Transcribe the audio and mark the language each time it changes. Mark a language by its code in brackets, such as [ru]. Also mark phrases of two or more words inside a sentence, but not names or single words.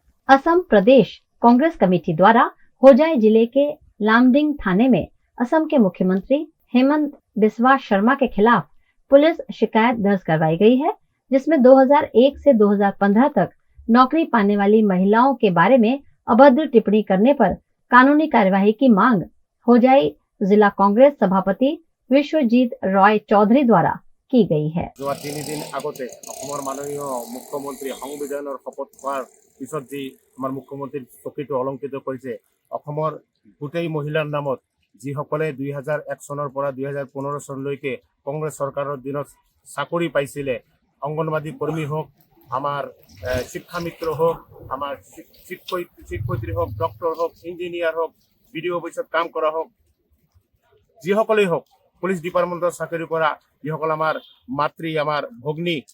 [hi] असम प्रदेश कांग्रेस कमेटी द्वारा होजाई जिले के लामडिंग थाने में असम के मुख्यमंत्री हेमंत बिस्वा शर्मा के खिलाफ पुलिस शिकायत दर्ज करवाई गई है, जिसमें 2001 से 2015 तक नौकरी पाने वाली महिलाओं के बारे में अभद्र टिप्पणी करने पर कानूनी कार्यवाही की मांग होजाई जिला कांग्रेस सभापति विश्वजीत रॉय चौधरी द्वारा की गई है। [as] যোৱা 3 দিন আগতে অসমৰ মাননীয় মুখ্যমন্ত্ৰী সংবিধানৰ শপত হোৱাৰ পিছত যি আমাৰ মুখ্যমন্ত্ৰীৰ চকীটো অলংকৃত কৰিছে, অসমৰ গোটেই মহিলাৰ নামত যিসকলে 2001 চনৰ পৰা 2015 চনলৈকে কংগ্ৰেছ চৰকাৰৰ দিনত চাকৰি পাইছিলে, অংগনবাদী কৰ্মী হওক, আমাৰ শিক্ষা মিত্ৰ হওক, আমাৰ শিক্ষয়িত্ৰী হওক, ডক্টৰ হওক, ইঞ্জিনিয়াৰ হওক, বিডিঅ অফিচত কাম কৰা হওক, যিসকলেই হওক, পুলিচ ডিপাৰ্টমেণ্টৰ চাকৰি কৰা যিসকল আমাৰ মাতৃ, আমাৰ ভগ্নী,